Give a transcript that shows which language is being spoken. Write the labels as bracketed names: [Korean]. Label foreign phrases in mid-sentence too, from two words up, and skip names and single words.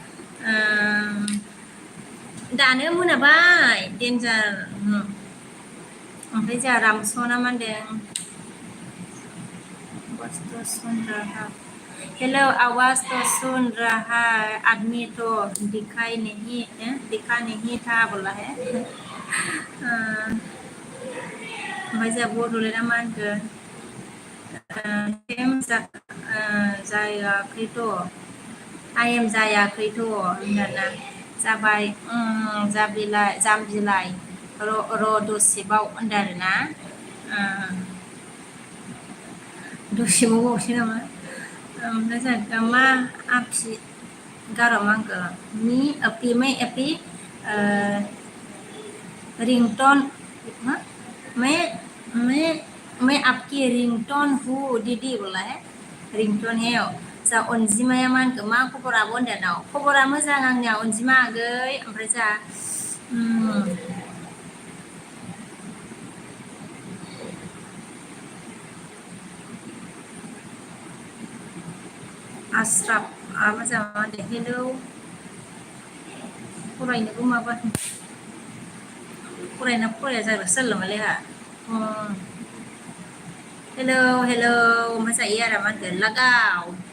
[Bodo] दानो मोनाबाय देन्जार ओमफ्राय जोंहा रामसना मा होनदों [Hindi] हेलो आवाज तो सुन रहा है आदमी तो दिखा नहीं था बोला है [Bodo] ओमफ्राय जोंहा बड'लेण्डआ मा होनखो जायाखैथ' आइएम जायाखैथ' होनदोंना जाबाय जाम्बिलाय र' दसेबाव होनदों आरोना दसेबाव बावसै नामा ओमफ्राय जोंहा मा आपि गार' मा होनखो [Hindi] मी अपि मैं अपि [Bodo] रिंटोन [Hindi] मैं आपकी रिंगटोन हूँ दीदी बोला है [Bodo] रिंटन हेव जा अनजिमाया मा होनखो मा खबर आब' होनदानाव खबरा मोजां आंनिया अनजिमा आगै ओमफ्राय जा आस्राफ मोजां मा होनदो हेलौ फरायनोबो माबा फरायना फराया जाग्रा सोरला मालै हा हेलौ हेलौ ओमफ्राय जायो आरो मा होनगोन लागाव